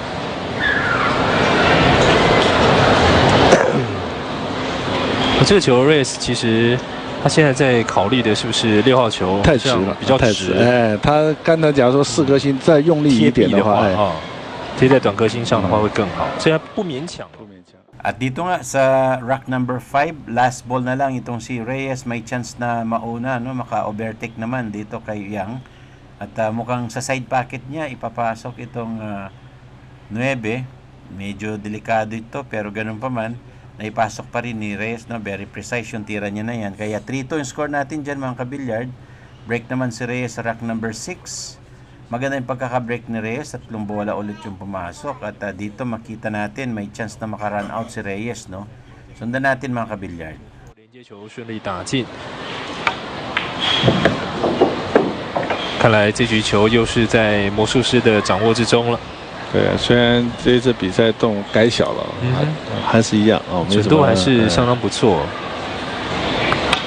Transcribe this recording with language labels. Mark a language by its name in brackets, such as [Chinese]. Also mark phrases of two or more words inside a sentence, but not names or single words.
[Chinese] 这个球 Reyes 其实他现在在考虑的是不是6号球太直了，比较直。哎，他刚才假如说4颗星再用力一点的话，贴在短颗星上的话会更好，所以不勉强。 [Filipino] At dito nga sa [English] rack number 5, [Filipino] last ball na lang itong si Reyes may chance na mauna, no, maka-overtake naman dito kay Yang. At mukhang sa side pocket niya ipapasok itong 9. Medyo delikado ito pero ganun pa man, naipasok pa rin ni Reyes, no, [English] very precise [Filipino] yung tira niya na yan. Kaya 3-2 yung score natin dyan mga kabilyard. Break naman si Reyes sa [English] rack number 6. [Filipino] Maganda yung pagkaka-break ni Reyes at bola ulit yung pumasok. At dito makita natin may chance na maka-run out si Reyes, no? Sundan natin mga kabilyard. [Chinese] 连接球顺利打进，看来这局球又是在魔术师的掌握之中了。对啊，虽然这次比赛洞改小了，还是一样啊，准度还是相当不错。